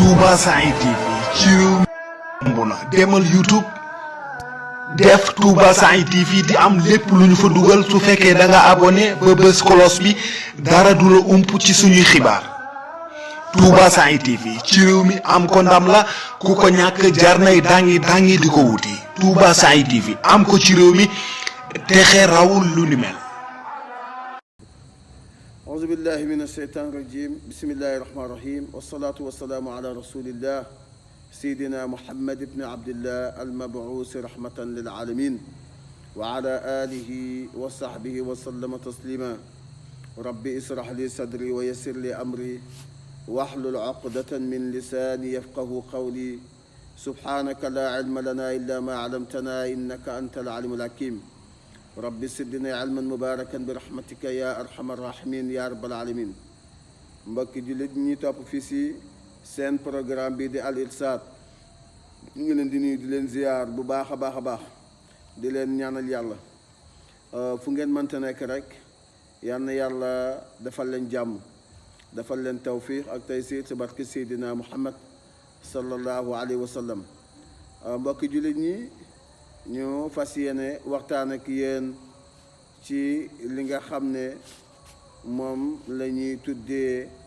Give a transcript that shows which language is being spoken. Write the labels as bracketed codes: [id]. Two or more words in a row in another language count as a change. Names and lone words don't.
[wo] Touba Saint TV ci réew mi demal YouTube def Touba Saint TV di am lépp lu ñu fa dugal su fekkee da nga abonné ba bës cloche bi dara du la ump ci suñuy xibaar Touba Saint TV ci réew mi am ko ndam la ku ko ñàkk jar nay dangi di ko wuti Touba Saint TV am ko ci réew mi texe rawul lu ni mel. [ar] أعوذ بالله من الشيطان الرجيم بسم الله الرحمن الرحيم والصلاة والسلام على رسول الله سيدنا محمد بن عبد الله المبعوث رحمة للعالمين وعلى آله وصحبه وسلم تسليما ربي اسرح لي صدري ويسر لي أمري واحلل عقدة من لساني يفقه قولي سبحانك لا علم لنا إلا ما علمتنا إنك أنت العليم الحكيم ربي سدنا علما مباركا برحمتك يا أرحم الراحمين يا رب العالمين [wo] mbokki jullit ñi topp fii si seen programme bi di Al Irshad ñu ngi leen di nuyu di leen ziyaar bu baax a baax di leen ñaanal yàlla fu ngeen mënta nekk rek yal na yàlla defal leen jàmm defal leen tawfiq ak taysiir si barke Seydina Muhammad [ar] صلى الله عليه وسلم [wo] mbokki jullit ñi ñu fas yéene waxtaan ak yéen ci li nga xam ne moom la ñuy tuddee